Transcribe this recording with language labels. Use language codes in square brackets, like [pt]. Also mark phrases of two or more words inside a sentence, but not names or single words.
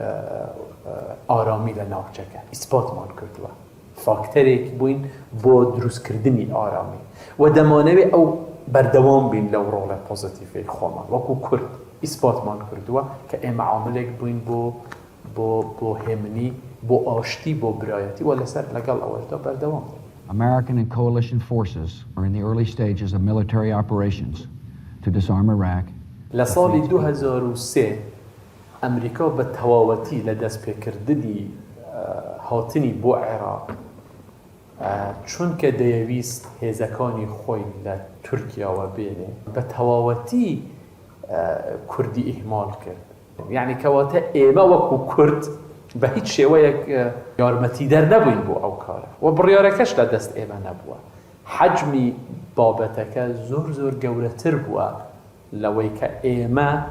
[ckb] ئارامی لە ناوچەکە ئیسپاتمان کردووە فاکتەرێک بووین بۆ دروستکردنی ئارامی و دەمانەوێ ئەو بەردەوام بین لەو ڕۆڵە پۆزیتیڤی خۆمان وەکو کورد ئیسپاتمان کردووە کە ئێمە عاملێک بووین بۆ هێمنی بۆ ئاشتی بۆ برایەتی و لەسەر لەگەڵ ئەوەشدا بەردەوام [en] American and coalition forces are in the early stages of military operations to disarm Iraq. [ckb] لە ساڵی 2003 ئەمریکا بە تەواوەتی لە دەستپێکردنی هاتنی بۆ عێراق چونکە دەیەویست هێزەکانی خۆی لە تورکیاوە بێنێ بە تەواوەتی کوردی ئیهمال کرد یعنی کەواتە ئێمە وەکو کورد بە هیچ شێوەیەک یارمەتیدەر نەبووین بۆ ئەو کارە و بڕیارەکەش لە دەست ئێمە نەبووە حەجمی بابەتەکە زۆر گەورەتر بووە لەوەی کە ئێمە